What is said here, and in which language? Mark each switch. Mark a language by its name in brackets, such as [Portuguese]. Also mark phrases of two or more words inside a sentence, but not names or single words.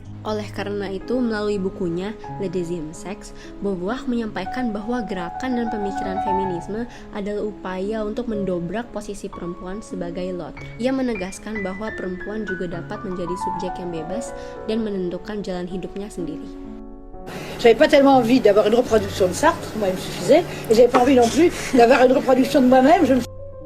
[Indonesian] Oleh karena itu, melalui bukunya Le Deuxième Sexe, Beauvoir menyampaikan bahwa gerakan dan pemikiran feminisme adalah upaya untuk mendobrak posisi perempuan sebagai l'autre. Ia menegaskan bahwa perempuan juga dapat menjadi subjek yang bebas dan menentukan jalan hidupnya sendiri. [French] J'avais pas tellement envie d'avoir une reproduction de Sartre, moi il me suffisait, et j'avais pas envie non plus d'avoir une reproduction de moi-même.